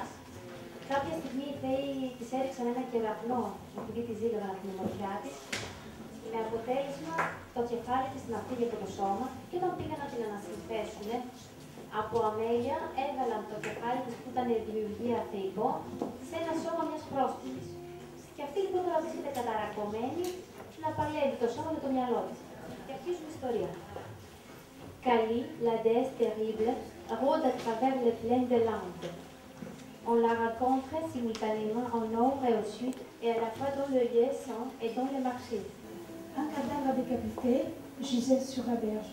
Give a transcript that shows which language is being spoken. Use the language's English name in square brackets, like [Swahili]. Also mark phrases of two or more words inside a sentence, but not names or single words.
[Greek] Κάποια στιγμή οι θεοί της έριξαν ένα κεραυνό επειδή τη ζήλευαν από την ομορφιά της, με αποτέλεσμα το κεφάλι της να φύγει από το σώμα και όταν πήγαν να την ανασυνθέσουν, από αμέλεια έβαλαν το κεφάλι της που ήταν δημιουργία θεϊκό σε ένα σώμα μιας πρόστιμης. Και αυτή λοιπόν τώρα βρίσκεται καταρακωμένη να παλεύει το σώμα με το μυαλό της. Και αρχίζουμε ιστορία. [French] Kali, la déesse terrible, rôde à travers les plaines de l'Inde. On la rencontre simultanément au nord et au sud, et à la fois dans le lieu saint et dans le marché. Un cadavre décapité gisait sur la berge.